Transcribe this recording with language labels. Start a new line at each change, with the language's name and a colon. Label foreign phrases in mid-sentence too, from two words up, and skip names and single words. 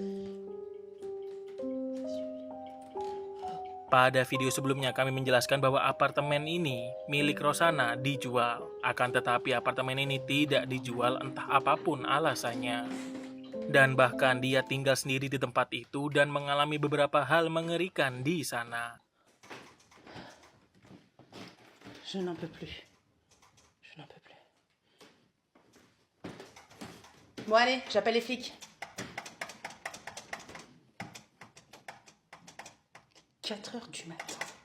Indonesian: Pada video sebelumnya kami menjelaskan bahwa apartemen ini milik Rosanna dijual. Akan tetapi apartemen ini tidak dijual entah apapun alasannya. Dan bahkan dia tinggal sendiri di tempat itu dan mengalami beberapa hal mengerikan di sana.
French: Je n'en peux plus. Je n'en peux plus. Bon allez, j'appelle les flics. 4 heures du matin.